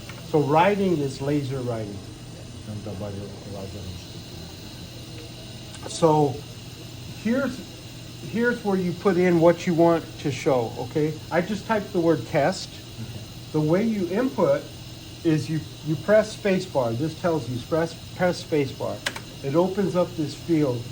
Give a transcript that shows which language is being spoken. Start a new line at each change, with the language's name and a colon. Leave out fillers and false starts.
English: So writing is laser writing.
Russian: Он добавил лазерную штуку.
English: So here's where you put in what you want to show, okay? I just typed the word test. The way you input is you press spacebar. This tells you press spacebar. It opens up this field.